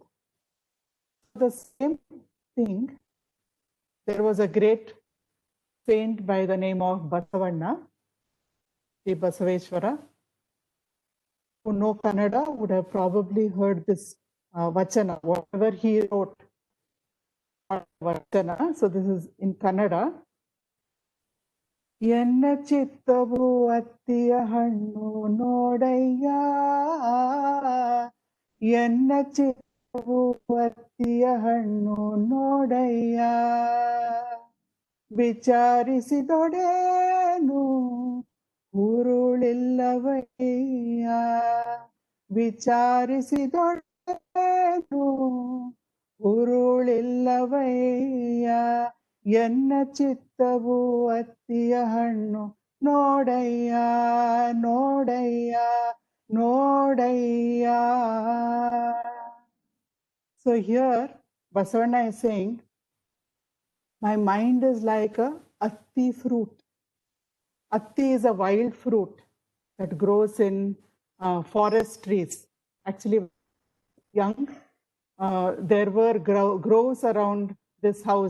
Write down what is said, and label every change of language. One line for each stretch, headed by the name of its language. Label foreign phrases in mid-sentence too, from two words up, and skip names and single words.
English: The same thing, there was a great saint by the name of Basavanna, the Basaveshwara, who know Kannada would have probably heard this Vachana, whatever he wrote. Vachana. So this is in Kannada.
Kannada: ಎನ್ನ ಚಿತ್ತವು ಅತ್ತಿಯ ಹಣ್ಣು ನೋಡಯ್ಯ ಎನ್ನ ಚಿತ್ತವು ಅತ್ತಿಯ ಹಣ್ಣು ನೋಡಯ್ಯ ವಿಚಾರಿಸಿದೊಡೇನು ಉರುಳಿಲ್ಲವಯ್ಯ ವಿಚಾರಿಸಿದೊಡೇನು ಉರುಳಿಲ್ಲವಯ್ಯ ಎನ್ನ ಚಿತ್ತವು ಅತ್ತಿಯ ಹಣ್ಣು ನೋಡಯ್ಯ ನೋಡಯ್ಯ ನೋಡಯ್ಯ.
English: So here Basavanna is saying, my mind is like a atti fruit. Atti is a wild fruit that grows in forest trees. Actually, young, there were groves around this house.